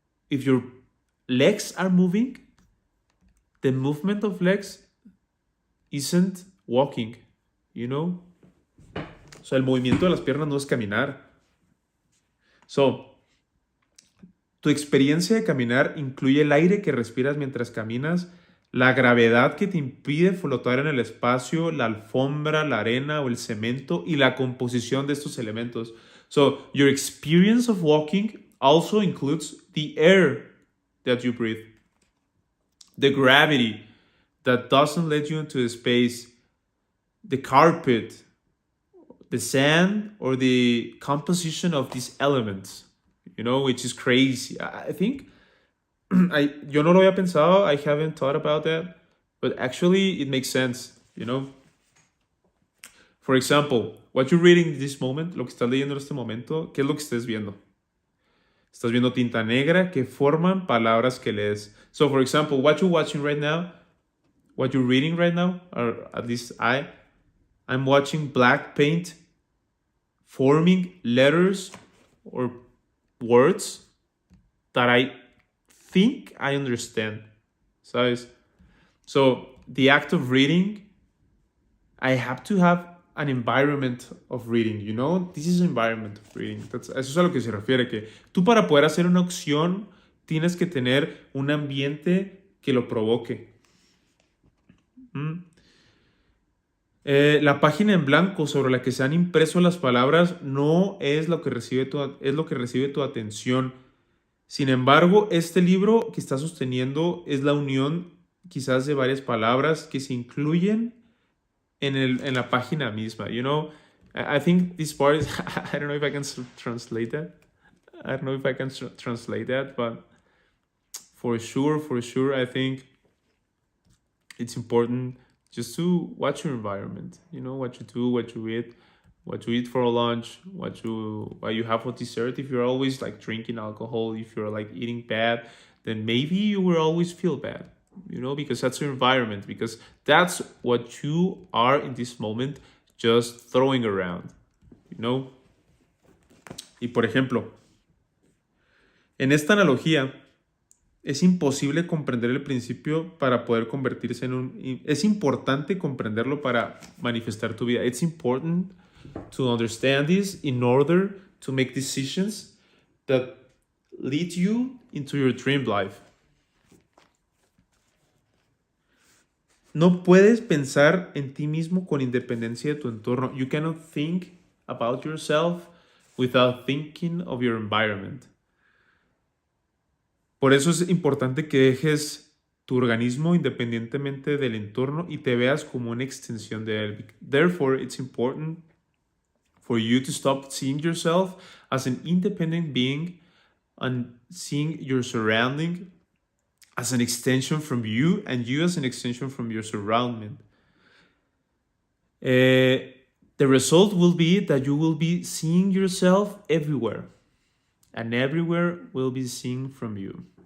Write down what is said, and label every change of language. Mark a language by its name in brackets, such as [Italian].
[English] If your legs are moving, the movement of legs isn't walking, you know? [Spanish] O sea, el movimiento de las piernas no es caminar. So, tu experiencia de caminar incluye el aire que respiras mientras caminas, la gravedad que te impide flotar en el espacio, la alfombra, la arena o el cemento y la composición de estos elementos. [English] So, your experience of walking also includes the air that you breathe, the gravity that doesn't let you into space, the carpet, the sand, or the composition of these elements, you know, which is crazy. I think, [Spanish] yo no lo había pensado, [English] I haven't thought about that, but actually it makes sense, you know. For example, what you're reading in this moment, [Spanish] lo que estás leyendo en este momento, ¿qué es lo que estés viendo? Estás viendo tinta negra que forman palabras que lees. [English] So, for example, what you're watching right now, what you're reading right now, or at least I'm watching black paint forming letters or words that I think I understand. ¿Sabes? So, the act of reading, I have to have an environment of reading, you know? This is an environment of reading. [Spanish] Eso es a lo que se refiere, que tú para poder hacer una acción tienes que tener un ambiente que lo provoque. La página en blanco sobre la que se han impreso las palabras no es lo que recibe tu atención. Sin embargo, este libro que está sosteniendo es la unión quizás de varias palabras que se incluyen en la página misma. [English] You know, I think this part is, I don't know if I can translate that. I don't know if I can translate that, but for sure, I think it's important just to watch your environment. You know, what you do, what you eat for lunch, what you have for dessert. If you're always like drinking alcohol, if you're like eating bad, then maybe you will always feel bad, because that's your environment, because that's what you are in this moment just throwing around, [Spanish] Y por ejemplo, en esta analogía, es imposible comprender el principio para poder convertirse en un... Es importante comprenderlo para manifestar tu vida. [English] It's important to understand this in order to make decisions that lead you into your dream life. [Spanish] No puedes pensar en ti mismo con independencia de tu entorno. [English] You cannot think about yourself without thinking of your environment. [Spanish] Por eso es importante que dejes tu organismo independientemente del entorno y te veas como una extensión de él. [English] Therefore, it's important for you to stop seeing yourself as an independent being and seeing your surrounding as an extension from you and you as an extension from your surrounding. The result will be that you will be seeing yourself everywhere, and everywhere will be seen from you.